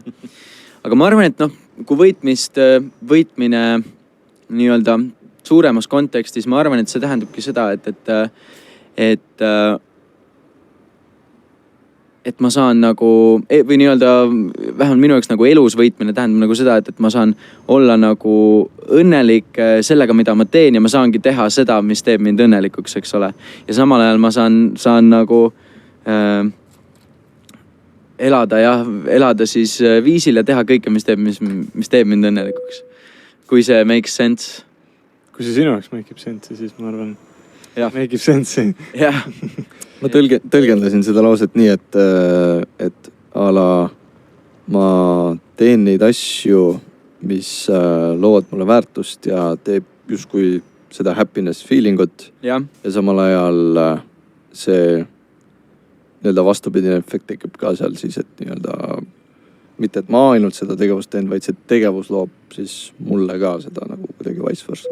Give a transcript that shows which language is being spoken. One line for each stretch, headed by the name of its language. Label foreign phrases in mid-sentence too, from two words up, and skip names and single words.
Estonian: Aga ma arvan, et noh, kui võitmine nii-öelda suuremas kontekstis, ma arvan, et see tähendabki seda, et ma saan nagu, või nii-öelda vähemalt minu jaoks nagu elus võitmine tähendab nagu seda, et ma saan olla nagu õnnelik sellega, mida ma teen ja ma saangi teha seda, mis teeb mind õnnelikuks, eks ole. Ja samal ajal ma saan nagu elada siis viisil ja teha kõike, mis teeb mind õnnelikuks. Kui see
English: makes sense.
Estonian: Kui see sinu jaoks
English: make sense,
Estonian: siis ma arvan,
English: make sense.
Estonian: Jah. Ma tõlgendasin seda lauset nii, et a la ma teen neid asju, mis loovad mulle väärtust ja teeb justkui seda
English: happiness feelingut.
Estonian: Ja samal ajal see nii-öelda vastupidine efekt tekib ka seal siis, et nii-öelda mitte, et ma ainult seda tegevust teen, vaid see tegevus loob siis mulle ka seda nagu kuidagi
Latin: vice versa.